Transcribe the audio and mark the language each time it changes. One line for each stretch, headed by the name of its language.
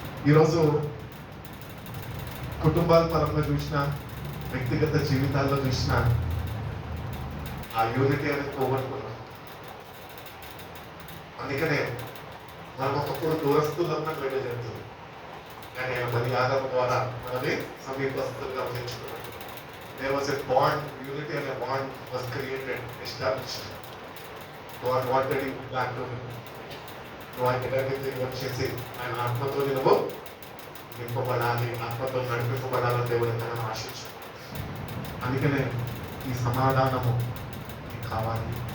Telugu: ఈరోజు కుటుంబాల పరంగా చూసినా, వ్యక్తిగత జీవితాల్లో చూసినా ఆ యూనిటీ అనేది పోగొట్టుకున్నాం. అందుకనే మనం ఒకప్పుడు దూరస్తున్నట్టు వెళ్ళి జరుగుతుంది, కానీ ఆయన మన యాగం ద్వారా మనది సమీపస్తులుగా చేర్చుకున్నాడు.
English: There was a bond, unity and a bond was created, established. God wanted you back to him.
Telugu: నువ్వు ఆయన దగ్గరికి వచ్చేసి ఆయన ఆత్మతో నువ్వు నింపబడాలి, ఆత్మతో నడిపింపబడాలని దేవుడు ఎంతగానో ఆశించాడు. అందుకనే ఈ సమాధానము నీకు కావాలి.